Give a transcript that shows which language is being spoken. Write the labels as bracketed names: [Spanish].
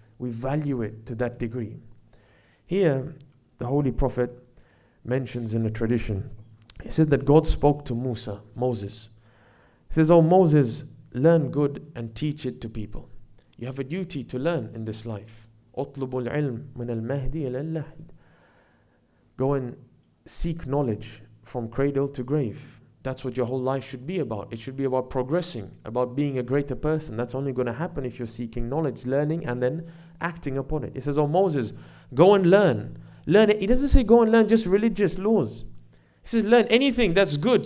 [English] We value it to that degree. Here, the Holy Prophet mentions in a tradition, he said that God spoke to Moses. He says, oh Moses, learn good and teach it to people. You have a duty to learn in this life. [Arabic] اطلب العلم من المهد إلى اللحد. [English] Go and seek knowledge from cradle to grave. That's what your whole life should be about. It should be about progressing, about being a greater person. That's only going to happen if you're seeking knowledge, learning, and then acting upon it. It says, oh Moses, go and learn. Learn it. He doesn't say go and learn just religious laws. He says learn anything that's good.